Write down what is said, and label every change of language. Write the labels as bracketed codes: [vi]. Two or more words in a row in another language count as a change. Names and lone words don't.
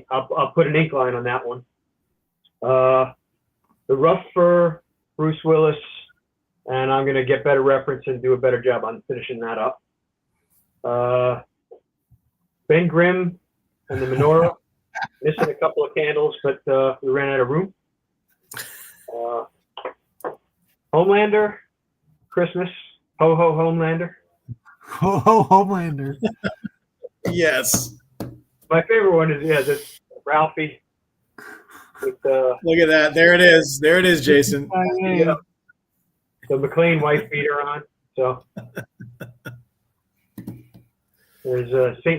[en] I'll put an ink line on that one. The rough fur, Bruce Willis, and I'm going to get better reference and do a better job on finishing that up. Ben Grimm and the menorah, missing a couple of candles, but we ran out of room. Homelander, Christmas, ho ho Homelander. Ho ho Homelander. Yes. My favorite one is this Ralphie. With, look at that. There it is, Jason. The McLean wife beater on. So there's St.